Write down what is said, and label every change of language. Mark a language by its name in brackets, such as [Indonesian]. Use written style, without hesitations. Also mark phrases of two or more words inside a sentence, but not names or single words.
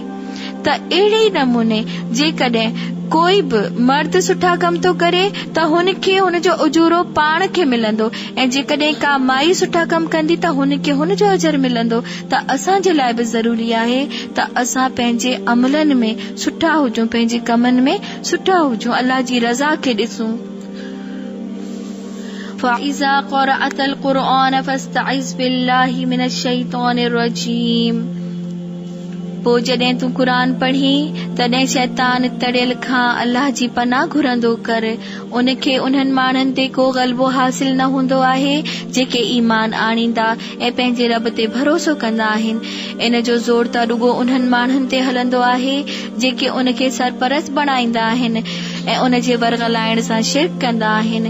[Sindhi] त अहिड़े ई नमूने जेकॾहिं कोई बि मर्द सुठा कम थो करे त हुनखे हुनजो उजूरो पाण खे मिलंदो, ऐं जेकॾहिं का माई सुठा कम कंदी त हुनखे हुनजो अजर मिलंदो। त असांजे लाइ बि ज़रूरी आहे त असां पंहिंजे अमलनि में सुठा हुजूं, पंहिंजे कमनि में सुठा हुजूं, अल्लाह जी रज़ा खे ॾिसूं। [Arabic] فَإِذَا قَرَأْتَ الْقُرْآنَ فَاسْتَعِذْ بِاللَّهِ مِنَ الشَّيْطَانِ الرَّجِيمِ। [Sindhi] पोइ जॾहिं तूं क़ुर पढ़ी तॾहिं शैतान तड़ियल खां अल्लाह जी पनाह घुरंदो कर। उनखे उन्हनि माण्हुनि ते को ग़लबो हासिल न हूंदो आहे जेके ईमान आणींदा ऐं पंहिंजे रब ते भरोसो कंदा आहिनि। इन जो ज़ोर त रुगो उन्हनि माण्हुनि ते हलंदो आहे जेके उनखे सरपरस्त बणाईंदा आहिनि ऐं उन जे वरगलाइण सां शिरक कंदा आहिनि।